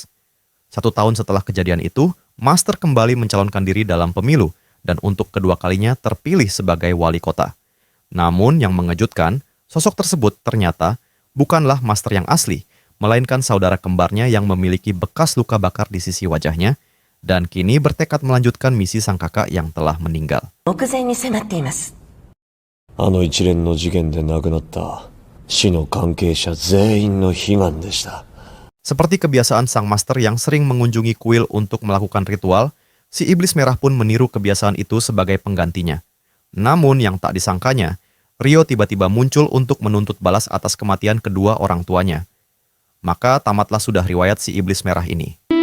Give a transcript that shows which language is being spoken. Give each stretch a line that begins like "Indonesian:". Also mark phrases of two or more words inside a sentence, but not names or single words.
Indonesian: 1 tahun setelah kejadian itu, Master kembali mencalonkan diri dalam pemilu dan untuk kedua kalinya terpilih sebagai wali kota. Namun yang mengejutkan, sosok tersebut ternyata bukanlah Master yang asli, melainkan saudara kembarnya yang memiliki bekas luka bakar di sisi wajahnya, dan kini bertekad melanjutkan misi sang kakak yang telah meninggal.
Japanese: 目前に迫っています。あの一連の事件で亡くなった死の関係者全員の悲願でした。
Indonesian: Seperti kebiasaan sang master yang sering mengunjungi kuil untuk melakukan ritual, si iblis merah pun meniru kebiasaan itu sebagai penggantinya. Namun yang tak disangkanya, Ryo tiba-tiba muncul untuk menuntut balas atas kematian kedua orang tuanya. Maka tamatlah sudah riwayat si iblis merah ini.